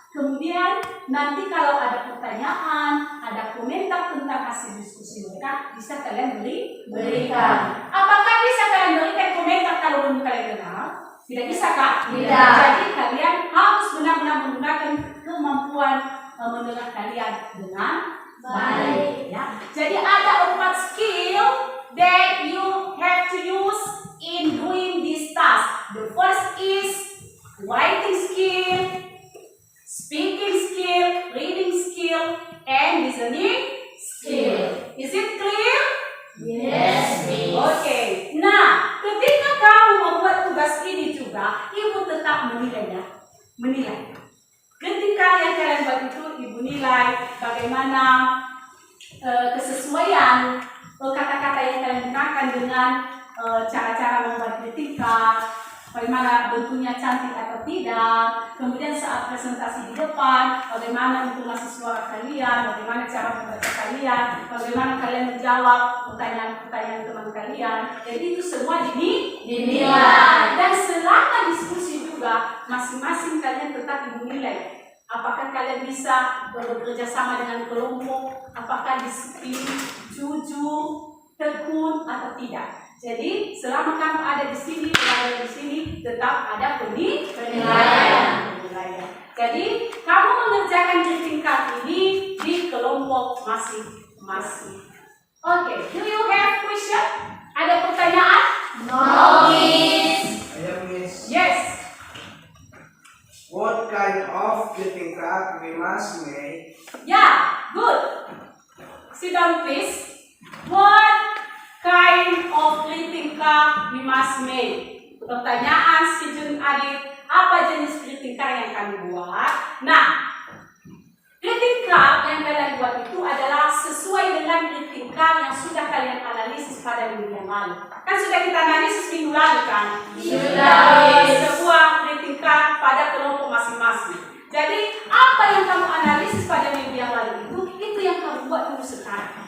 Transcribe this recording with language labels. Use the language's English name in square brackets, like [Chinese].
[Indonesian] Kemudian nanti kalau ada pertanyaan, ada komentar tentang hasil diskusi mereka, bisa kalian berikan. Apakah bisa kalian berikan komentar kalau belum kalian dengar? Tidak bisa, Kak? Tidak. Jadi kalian harus benar-benar menggunakan kemampuan mendengar kalian dengan baik. Ya. Jadi ada 4 [English] skill that you have to use in doing this task. The first is writing skill, speaking skill, reading skill, and listening skill. Is it clear? Yes, Miss. Okay. [Indonesian] Nah, ketika kamu membuat tugas ini juga, ibu tetap menilai. Ketika yang kalian buat itu, ibu nilai bagaimana kesesuaian kata-kata yang kalian gunakan dengan cara-cara membuat greeting card, bagaimana bentuknya cantik atau tidak, kemudian saat presentasi di depan, bagaimana intonasi suara kalian, bagaimana cara membaca kalian, bagaimana kalian menjawab pertanyaan-pertanyaan teman kalian. Jadi itu semua dinilai. Dan selama diskusi juga, masing-masing kalian tetap dinilai. Apakah kalian bisa bekerja sama dengan kelompok, apakah disiplin, jujur, tekun atau tidak. Jadi selama kamu ada di sini, berada di sini, tetap ada penilaian. Jadi kamu mengerjakan greeting card ini di kelompok masing-masing. [English] Okay, do you have question? [Indonesian] Ada pertanyaan? [English] No, Miss. Miss. Yes. What kind of greeting card we must make? Yeah, good. Sit down, please. What kind of greeting card we must make? [Indonesian] Pertanyaan si Jun Adit, apa jenis greeting card yang kami buat? Nah, greeting card yang kalian buat itu adalah sesuai dengan greeting card yang sudah kalian analisis pada minggu yang lalu. Kan sudah kita analisis minggu lalu kan? Sudah. Sebuah greeting card pada kelompok masing-masing. Jadi apa yang kamu analisis pada minggu yang lalu itu yang kamu buat dulu sekarang.